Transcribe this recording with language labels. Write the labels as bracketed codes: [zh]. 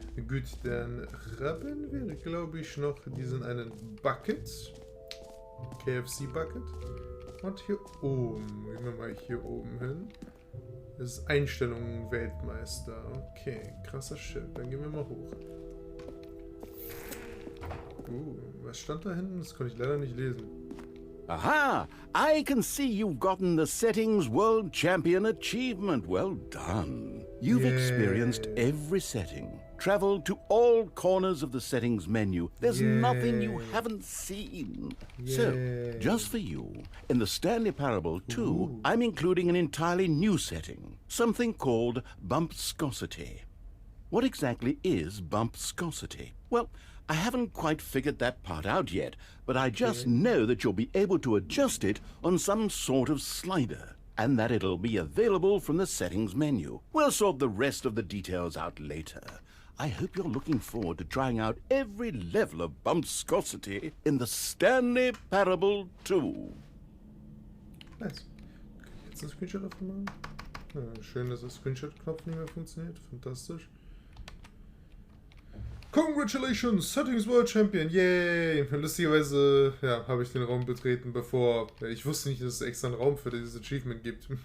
[de] Gut, dann haben wir, glaube ich, noch diesen einen Bucket. KFC Bucket. Und hier oben, gehen wir mal hier oben hin. Das ist Einstellungen Weltmeister. Okay, krasser Shit. Dann gehen wir mal hoch. Was stand da hinten? Das konnte ich leider nicht lesen. Aha! [en] I can see you've gotten the Settings World Champion Achievement. Well done. You've experienced every setting. Traveled to all corners of the settings menu. There's nothing you haven't seen. So, just for you, in the Stanley Parable 2, I'm including an entirely new setting. Something called bumpscosity. What exactly is bumpscosity? Well, I haven't quite figured that part out yet, but I just know that you'll be able to adjust it on some sort of slider, and that it'll be available from the settings menu. We'll sort the rest of the details out later. I hope you're looking forward to trying out every level of bumpscosity in the Stanley Parable 2. Nice. [de] Kann ich jetzt einen Screenshot davon machen? Ja, schön, dass der Screenshot-Knopf nicht mehr funktioniert. Fantastisch. [en] Congratulations, Settings World Champion, yay! [de] Lustigerweise, ja, habe ich den Raum betreten, bevor... ich wusste nicht, dass es extra einen Raum für dieses Achievement gibt.